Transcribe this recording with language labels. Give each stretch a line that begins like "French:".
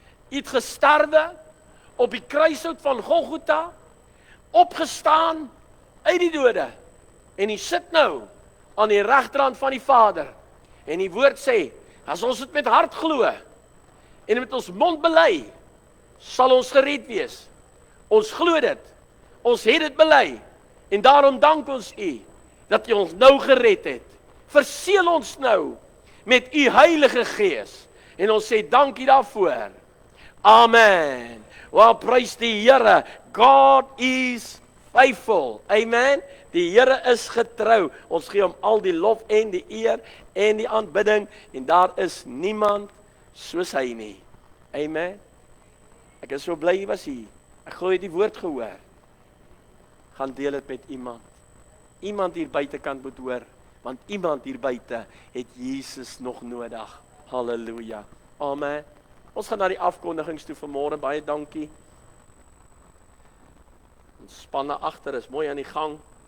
Afrikaans: U het gesterwe op die kruishout van Golgotha, opgestaan uit die dode. En U sit nou aan die regterhand van die Vader. En die woord sê, as ons dit met hart glo en met ons mond bely, sal ons gered wees. Ons glo dit. Ons het dit bely. En daarom dank ons U dat U ons nou gered het. Verseël ons nou met U Heilige Gees. En ons sê dankie daarvoor. Amen. Wel, prys die Here.
English: God is faithful.
Afrikaans: Amen. Die Here is getrou. Ons gee hom al die lof en die eer en die aanbidding. En daar is niemand soos hy nie. Amen. Ek is so bly jy was hier. Ek glo jy het die woord gehoor. Gaan deel dit met iemand. Iemand hier buitekant moet hoor. Want iemand hier buite het Jesus nog nodig. Halleluja. Amen. Ons gaan na die afkondigings toe vanmôre. Baie dankie. Ons spanne agter is mooi aan die gang.